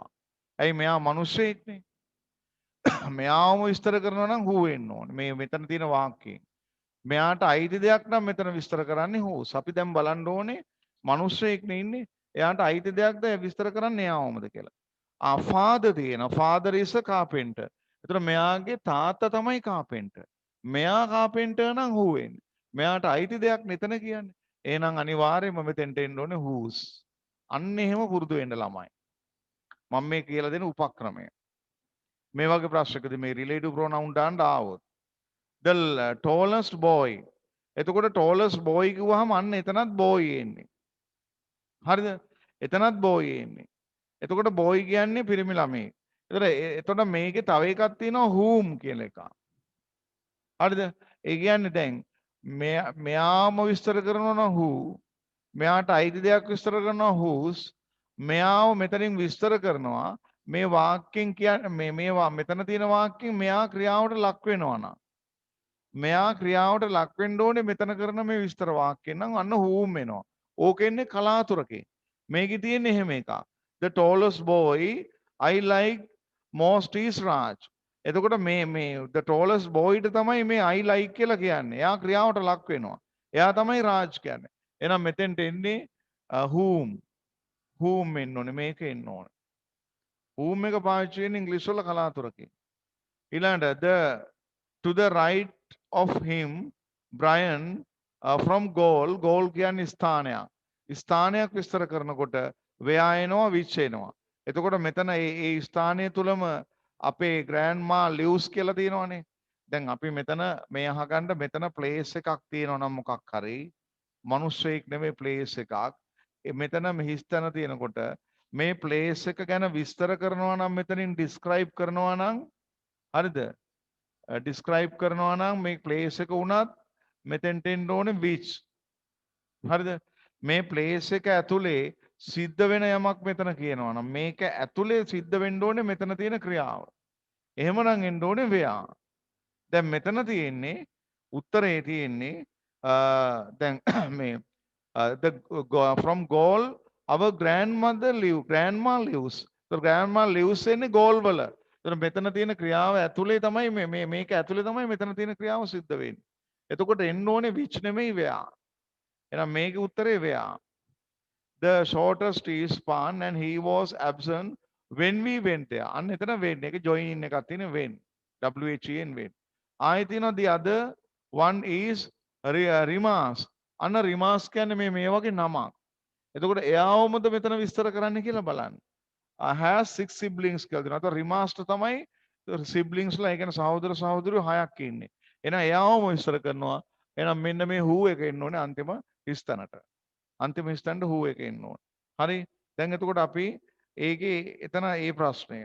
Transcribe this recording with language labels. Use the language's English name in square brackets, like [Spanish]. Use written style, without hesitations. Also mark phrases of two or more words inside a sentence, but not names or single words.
[Sinhala] ඇයි මෙයා මිනිස්සෙක්නේ. මෙයාවම විස්තර කරනවා නම් who එන්න ඕනේ. මේ මෙතන තියෙන වාක්‍යයෙන්. මෙයාට අයිති දෙයක් නම් මෙතන විස්තර කරන්නේ whose. අපි දැන් බලන්න ඕනේ මිනිස්සෙක්නේ ඉන්නේ. එයාට අයිති දෙයක්ද විස්තර කරන්නේ එයාවමද කියලා. [English] father තියෙනවා. father is a carpenter. [Sinhala] එතකොට මෙයාගේ තාත්තා තමයි carpenter. මෙයා carpenter නම් who වෙන්නේ. මෙයාට අයිති දෙයක් මෙතන කියන්නේ. එහෙනම් අනිවාර්යයෙන්ම මෙතෙන්ට එන්න ඕනේ whose. අන්න එහෙම පුරුදු වෙන්න ළමයි. මම මේ කියලා දෙන උපක්‍රමය. මේ වගේ ප්‍රශ්නකදී මේ [English] relative pronoun [Sinhala] දාන්න ආවොත් [English] the tallest boy. [Sinhala] එතකොට [English] tallest boy [Sinhala] කිව්වහම අන්න එතනත් boy එන්නේ. හරිද? එතනත් boy එන්නේ. එතකොට boy කියන්නේ පිරිමි ළමයෙක්. එතකොට මේකේ තව එකක් තියෙනවා whom කියලා එකක්. හරිද? ඒ කියන්නේ දැන් මෙයාම විස්තර කරනවා නම් who, මෙයාට අයිති දෙයක් විස්තර කරනවා whose, මෙයාව මෙතනින් විස්තර කරනවා මේ වාක්‍යයෙන් කියන්නේ මේවා මෙතන තියෙන වාක්‍යයෙන් මෙයා ක්‍රියාවට ලක් වෙනවා නම් මෙයා ක්‍රියාවට ලක් වෙන්න ඕනේ මෙතන කරන මේ විස්තර වාක්‍යයෙන් නම් අන්න whom එනවා. ඕකෙන්නේ කලාතුරකින්. මේකේ තියෙන්නේ එහෙම එකක්. [English] The tallest boy I like most is Raj. [Sinhala] එතකොට මේ [English] the tallest boy [Sinhala] ට තමයි මේ [English] I like [Sinhala] කියලා කියන්නේ. එයා ක්‍රියාවට ලක් වෙනවා. එයා තමයි රාජ් කියන්නේ. එහෙනම් මෙතෙන්ට එන්නේ whom එන්න ඕනේ මේක එන්න ඕනේ. whom එක පාවිච්චි වෙන්නේ ඉංග්‍රීසි වල කලාතුරකින්. [English] ඊළඟට to the right of him Brian from goal [Sinhala] කියන්නේ ස්ථානයක්. ස්ථානයක් විස්තර කරනකොට where එනවා which එනවා. එතකොට මෙතන ඒ ස්ථානය තුලම අපේ [English] grandma lives [Sinhala] කියලා තියෙනවනේ. දැන් අපි මෙතන මේ අහගන්න මෙතන place එකක් තියෙනවා නම් මොකක් හරි මිනිස්සෙක් නෙමෙයි place එකක්. මෙතන හිස්තැන තියෙනකොට මේ place එක ගැන විස්තර කරනවා නම් මෙතනින් describe කරනවා නම් හරිද? describe කරනවා නම් මේ place එක උනත් මෙතෙන්ට එන්න ඕනේ which. හරිද? මේ place එක ඇතුලේ සිද්ධ වෙන යමක් මෙතන කියනවා නම් මේක ඇතුලේ සිද්ධ වෙන්න ඕනේ මෙතන තියෙන ක්‍රියාව. එහෙමනම් එන්න ඕනේ where. දැන් මෙතන තියෙන්නේ උත්තරේ තියෙන්නේ දැන් මේ [English] from goal our grandma lives. so grandma lives එන්නේ goal වල. [Sinhala] එතකොට මෙතන තියෙන ක්‍රියාව ඇතුලේ තමයි මේක ඇතුලේ තමයි මෙතන තියෙන ක්‍රියාව සිද්ධ වෙන්නේ. එතකොට එන්න ඕනේ which නෙමෙයි where. එහෙනම් මේකේ උත්තරේ where. [English] The shortest is Pan and he was absent when we went there. [Sinhala] අන්න එතන when එක join එකක් තියෙන when. [English] WHEN when. [Sinhala] ආයෙ තියෙනවා [English] the other one is Rimas. [Sinhala] අන්න Rimas කියන්නේ මේ වගේ නමක්. එතකොට එයාවමද මෙතන විස්තර කරන්න කියලා බලන්න. [English] has 6 siblings [Sinhala] කියලා දෙනවා. අතන Rimasට තමයි siblings ලා ඒ කියන්නේ සහෝදර සහෝදරියෝ 6ක් ඉන්නේ. එහෙනම් එයාවම විස්තර කරනවා. එහෙනම් මෙන්න මේ who එක එන්න ඕනේ අන්තිම හිස්තැනට. අන්තිම හිස්තැනට who එක එන්න ඕනේ. හරි? දැන් එතකොට අපි ඒකේ එතන ඒ ප්‍රශ්නය.